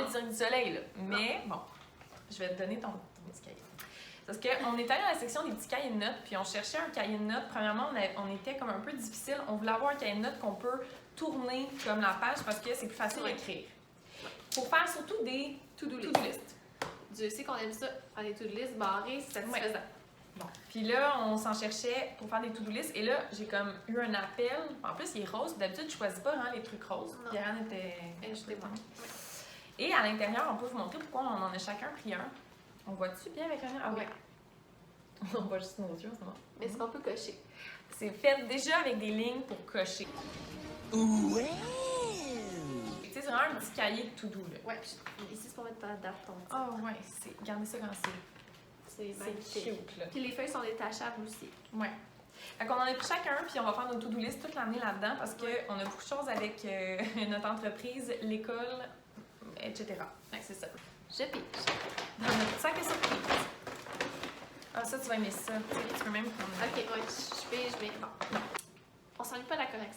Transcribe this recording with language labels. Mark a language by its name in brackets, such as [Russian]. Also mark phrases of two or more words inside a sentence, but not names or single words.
[French] de Cirque du Soleil, là. Mais bon, je vais te donner ton petit cahier. Parce qu'on est allé dans la section des petits cahiers de notes, puis on cherchait un cahier de notes. Premièrement, on était comme un peu difficile. On voulait avoir un cahier de notes qu'on peut tourner comme la page parce que c'est plus facile à écrire. Pour faire surtout des [English] To-do list. to-do list. [French] Dieu sait qu'on aime ça, faire des [English] to-do list [French] barrés, c'est satisfaisant. Bon. Puis là, on s'en cherchait pour faire des [English] to-do list. [French] Et là, j'ai comme eu un appel. En plus, il est rose. D'habitude, je choisis pas vraiment les trucs roses. Non. Pierre-Anne était. Ajoutez-moi. Et à l'intérieur, on peut vous montrer pourquoi on en a chacun pris un. On voit-tu bien avec un Ah oui. On voit juste nos yeux en ce moment. Mais est-ce qu'on peut cocher? C'est fait déjà avec des lignes pour cocher. Ouais! Tu sais, c'est vraiment un petit cahier de to-do, là. Ouais. Ici, c'est pour mettre ta date, ton petit. Oh ouais, regardez ça quand C'est c'est magnifique. cute, là. Puis les feuilles sont détachables aussi. Ouais. Fait qu'on en a pris chacun, puis on va faire nos [English] to-do list [French] toute l'année là-dedans parce qu'on a beaucoup de choses avec notre entreprise, l'école, etc. Fait que c'est ça. Je pique. Dans notre sac à surprise. Ah, ça, tu vas aimer ça. Tu peux même prendre. Ok, ouais, je vais. Bon. Non. On s'ennuie pas de la correction.